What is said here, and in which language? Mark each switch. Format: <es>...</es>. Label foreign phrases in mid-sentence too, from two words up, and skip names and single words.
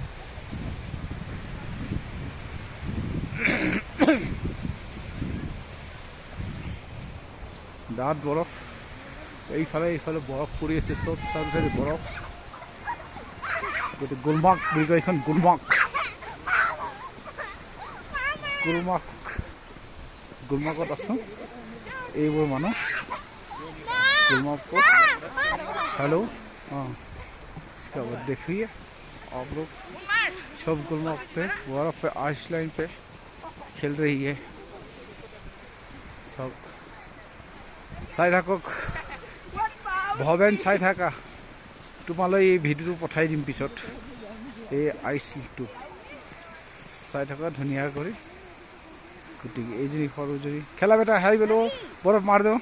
<as>ডাঠ বৰফ, এইফালে বৰফ পৰি আছে, চব চাৰি বৰফ। গতিকে গুলমাৰ্গ বুলি কয় এইখন, গুলমাৰ্গত আছোঁ। এইবোৰ মানুহ गुलमार्ग हेलो।</as> <hi>इसका देखिए आप लोग, सब गुलमार्ग पे बर्फ पे आइस लाइन पे खेल रही है सब।</hi> <as>চাই থাকক, ভৱেন চাই থাকা। তোমালৈ এই ভিডিঅ'টো পঠাই দিম পিছত, এই আইচটো চাই থকা ধুনীয়া কৰি। গতিকে এইজনী সৰুজনী খেলা বেটা, হাই গ'লো বৰফ মাৰ দিওঁ।</as>